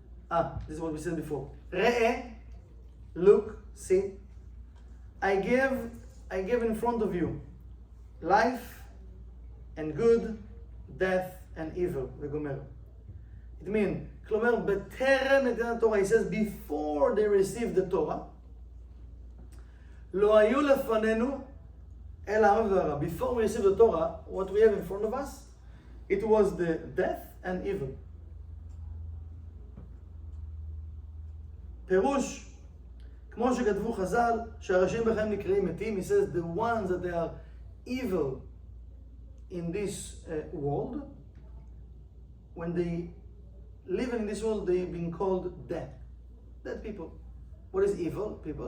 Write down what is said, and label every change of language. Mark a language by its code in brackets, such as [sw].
[en] This is what we said before. [he] ראה, [en] look, see. I give in front of you life and good, death and evil. [he] וגומר. [en] It means, [he] כלומר, בטרם נתינת התורה, [en] he says, before they received the Torah, [he] לא היו לפנינו אלא הרע והרע. [en] Before we receive the Torah, what we have in front of us, it was the death and evil. [he] פירוש, כמו שכתבו חז"ל, שהרשעים בחיים נקראים מתים, [en] he says the ones that they are evil in this world, when they live in this world, they've been called dead. Dead people. What is evil people?